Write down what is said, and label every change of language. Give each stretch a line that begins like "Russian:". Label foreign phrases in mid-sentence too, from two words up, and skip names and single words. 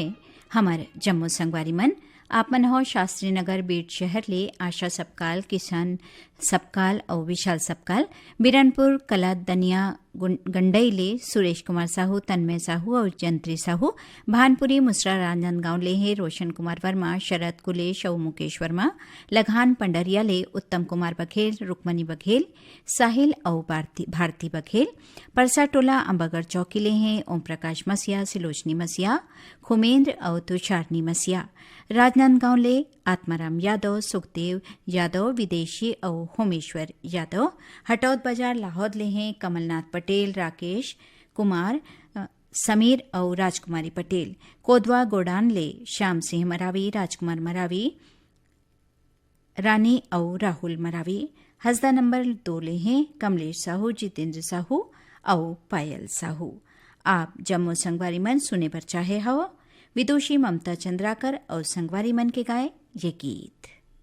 Chhattisgarhi: हमर जम्मू संगवारी मन आप मन हो शास्त्री नगर बीट शहर ले आशा सबकाल, किशन सबकाल और विशाल सबकाल, बिरनपुर कला दनिया गंडई ले सुरेश कुमार साहू, तन्मय साहू और जंत्री साहू, भानपुरी मुसरा राजनांदगांव ले है रोशन कुमार वर्मा, शरद कुलेश और मुकेश वर्मा, लघान पंडरिया ले उत्तम कुमार बघेल, रुक्मणी बघेल, साहिल और भारती बघेल, परसा टोला अंबागढ़ चौकी ले हैं ओम प्रकाश मसिया, सिलोचनी मसिया, खुमेंद्र और तुषारनी मसिया, राजनांदगांव ले आत्माराम यादव, सुखदेव यादव, विदेशी और होमेश्वर यादव, हटौद बाजार लाहौद ले हैं कमलनाथ पटेल, राकेश कुमार, समीर और राजकुमारी पटेल, कोदवा गोडान ले श्याम सिंह मरावी, राजकुमार मरावी, रानी और राहुल मरावी, हसदा नंबर 2 ले हैं कमलेश साहू, जितेंद्र साहू और पायल साहू। आप जम्मू संगवारी मन सुने पर चाहे हो विदुषी ममता चंद्राकर और संगवारी मन के गाए ये गीत।